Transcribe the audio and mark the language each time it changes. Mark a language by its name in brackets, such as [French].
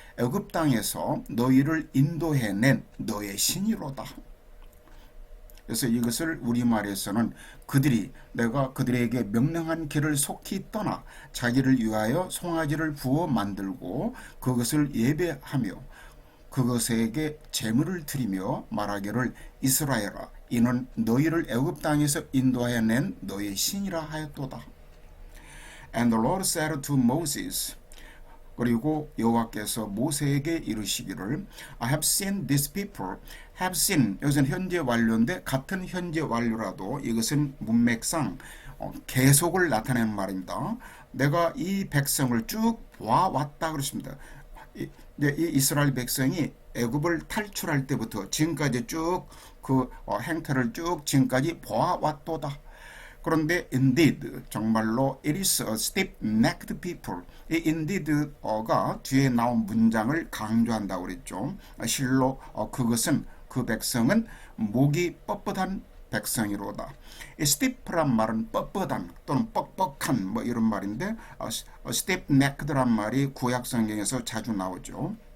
[Korean] 애굽 땅에서 너희를 인도해낸 너의 신이로다. 그래서 이것을 우리말에서는 그들이 내가 그들에게 명령한 길을 속히 떠나 자기를 위하여 송아지를 부어 만들고 그것을 예배하며 그것에게 제물을 드리며 말하기를 이스라엘아 이는 너희를 애굽 땅에서 인도하여 낸 너의 신이라 하였도다. [English] And the Lord said to Moses [Korean] 그리고 여호와께서 모세에게 이르시기를 [English] I have seen these people have seen [Korean] 여기서는 현재 완료인데 같은 현재 완료라도 이것은 문맥상 계속을 나타내는 말입니다. 내가 이 백성을 쭉 와왔다 그랬습니다. 이 이스라엘 백성이 애굽을 탈출할 때부터 지금까지 쭉 그 행태를 쭉 지금까지 보아왔도다. 그런데 [English] indeed [Korean] 정말로 [English] it is a stiff-necked people. [Korean] 이 indeed가 뒤에 나온 문장을 강조한다고 그랬죠. 실로 그것은 그 백성은 목이 뻣뻣한 백성이로다. 이 stiff란 말은 뻣뻣한 또는 뻑뻑한 뭐 이런 말인데 stiff-necked란 말이 구약 성경에서 자주 나오죠.